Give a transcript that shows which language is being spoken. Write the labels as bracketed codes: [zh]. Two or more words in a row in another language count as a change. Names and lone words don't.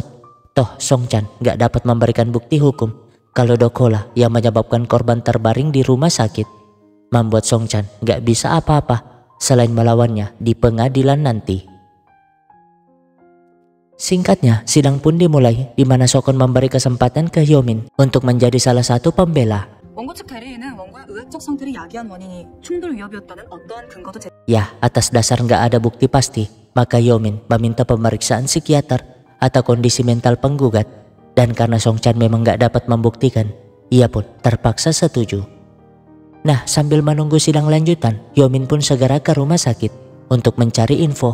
[id] Toh Songchan gak dapat memberikan bukti hukum kalau Doko lah yang menyebabkan korban terbaring di rumah sakit. Membuat Songchan gak bisa apa-apa selain melawannya di pengadilan nanti. Singkatnya, sidang pun dimulai di mana Sokon memberi kesempatan ke Hyomin untuk menjadi salah satu pembela. [ko] 원고 측 대리인은 원고의 의학적 상태를 야기한 원인이 충돌 위협이었다는 어떠한 근거도 [id] Ya, atas dasar nggak ada bukti pasti, maka Hyomin meminta pemeriksaan psikiater atau kondisi mental penggugat. Dan karena Songchan memang nggak dapat membuktikan, ia pun terpaksa setuju. Nah, sambil menunggu sidang lanjutan, Hyomin pun segera ke rumah sakit untuk mencari info.